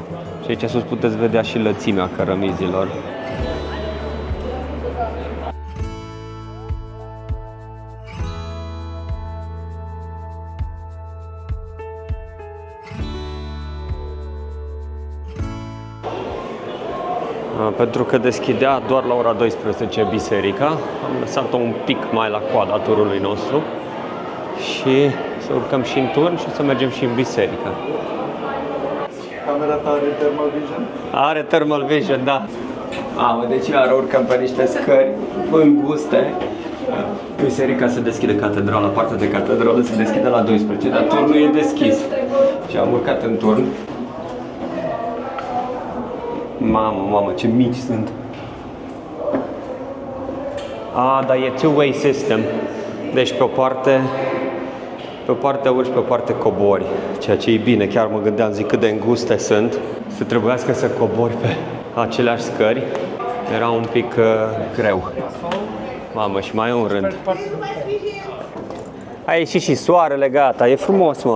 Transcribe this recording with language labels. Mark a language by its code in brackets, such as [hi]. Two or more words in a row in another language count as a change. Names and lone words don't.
[ro] Și aici sus puteți vedea și lățimea cărămizilor. Pentru că deschidea doar la ora 12 biserica, am lăsat-o un pic mai la coada turului nostru și să urcăm și în turn și să mergem și în biserică. Camera ta are [en] thermal vision? [ro] Are [en] thermal vision, [ro] da. Deci iar urcăm pe niște scări înguste. Biserica se deschide, catedrala, partea de catedrală se deschide la 12, dar turnul e deschis. Și am urcat în turn. Mamă, ce mici sunt. Dar e [en] two-way system. [ro] Deci pe o parte urci, pe o parte cobori. Ceea ce e bine, chiar mă gândeam, zic cât de înguste sunt, să trebuiască să cobori pe aceleași scări. Era un pic greu. Mamă, și mai e un rând. A ieșit și soarele, gata, e frumos, mă.